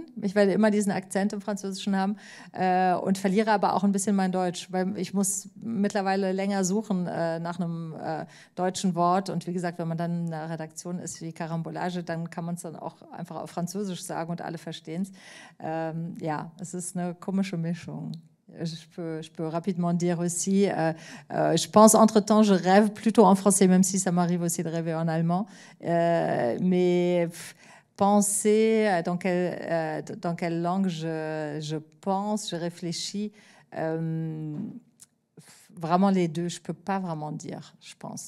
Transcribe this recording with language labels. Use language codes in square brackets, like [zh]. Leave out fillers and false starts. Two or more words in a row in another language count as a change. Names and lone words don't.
[de] Ich werde immer diesen Akzent im Französischen haben und verliere aber auch ein bisschen mein Deutsch, weil ich muss mittlerweile länger suchen nach einem deutschen Wort. Und wie gesagt, wenn man dann in einer Redaktion ist wie Carambolage, dann kann man es dann auch einfach auf Französisch sagen und alle verstehen es. Ja, es ist eine komische Mischung. [fr] Je peux rapidement dire aussi, je pense entre-temps, je rêve plutôt en français, même si ça m'arrive aussi de rêver en allemand. Mais penser dans quelle langue je pense, je réfléchis, vraiment les deux, je ne peux pas vraiment dire, je pense.